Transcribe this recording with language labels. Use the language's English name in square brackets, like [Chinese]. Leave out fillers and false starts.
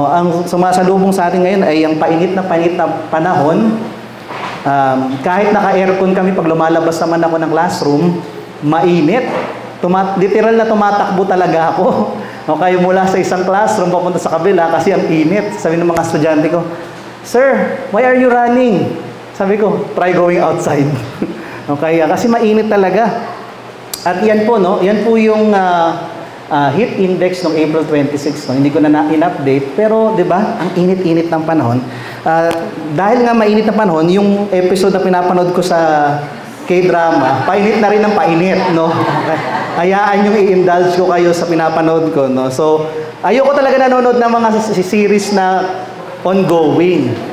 [Filipino] Ang sumasalubong sa atin ngayon ay ang painit na panahon. Kahit naka-aircon kami, pag lumalabas naman ako ng classroom, mainit. Literal na tumatakbo talaga ako. Okay, mula sa isang classroom, papunta sa kabila kasi ang init. Sabi ng mga estudyante ko, [English] "Sir, why are you running?" [Filipino] Sabi ko, [English] "Try going outside." [Filipino] Okay, kasi mainit talaga. At yan po, no? Yan po yung heat index ng April 26, no? Hindi ko na in-update, pero 'di ba, ang init-init ng panahon. Dahil nga mainit na panahon, yung episode na pinapanood ko sa K-drama, painit na rin ng painit, no? Hayaan yung i-indulge ko kayo sa pinapanood ko, no? So, ayoko talaga nanonood ng mga series na ongoing.